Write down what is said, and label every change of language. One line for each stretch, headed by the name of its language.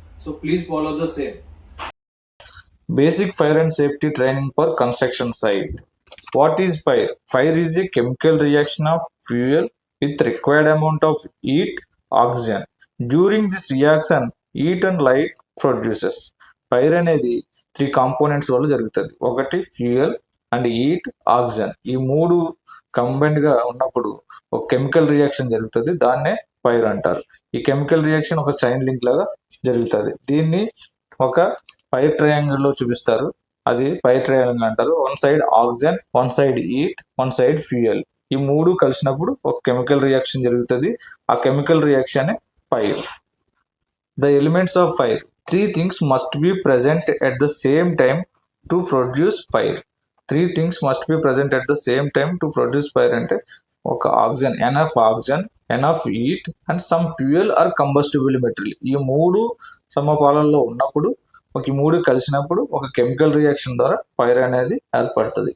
English: So please follow the same. Basic fire and safety training for construction site. What is fire? Fire is a chemical reaction of fuel with required amount of heat, oxygen. During this reaction, heat and light produces.
Telugu: Fire అనేది three components వల్ల జరుగుతుంది. ఒకటి fuel and heat, oxygen. ఈ మూడు combined గా ఉన్నప్పుడు ఒక chemical reaction జరుగుతుంది. దాన్నే ఫైర్ అంటారు. ఈ కెమికల్ రియాక్షన్ ఒక చైన్ లింక్ లాగా జరుగుతుంది. దీన్ని ఒక ఫైర్ ట్రయాంగిల్ లో చూపిస్తారు. అది ఫైర్ ట్రయాంగిల్ అంటారు.
English: One side oxygen, one side heat, one side fuel.
Telugu: ఈ మూడు కలిసినప్పుడు ఒక కెమికల్ రియాక్షన్ జరుగుతుంది. ఆ chemical reaction fire.
English: The elements of fire. Three things must be present at the same time to produce fire. Three things must be present at the same time to produce fire
Telugu: అంటే ఒక
English: Oxygen, enough oxygen, enough heat and some fuel or combustible material.
Telugu: ఈ మూడు సమపాలనలో ఉన్నప్పుడు ఈ మూడు కలిసినప్పుడు ఒక chemical reaction ద్వారా ఫైర్ అనేది ఏర్పడుతుంది.